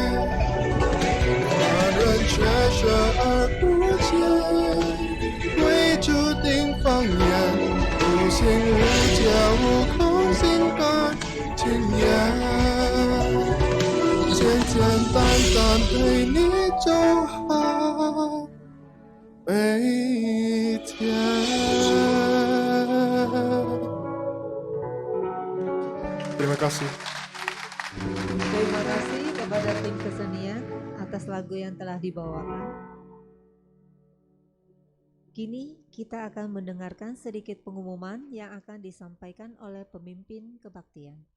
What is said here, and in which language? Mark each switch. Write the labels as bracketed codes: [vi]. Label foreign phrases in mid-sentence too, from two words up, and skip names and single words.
[zh] 他人却舍而不见，规注定方言，无形无界无空心甘情愿。简简单单陪你走好每天。 [id] Terima kasih. Terima kasih kepada tim kesenian atas lagu yang telah dibawakan. Kini kita akan mendengarkan sedikit pengumuman yang akan disampaikan oleh pemimpin kebaktian.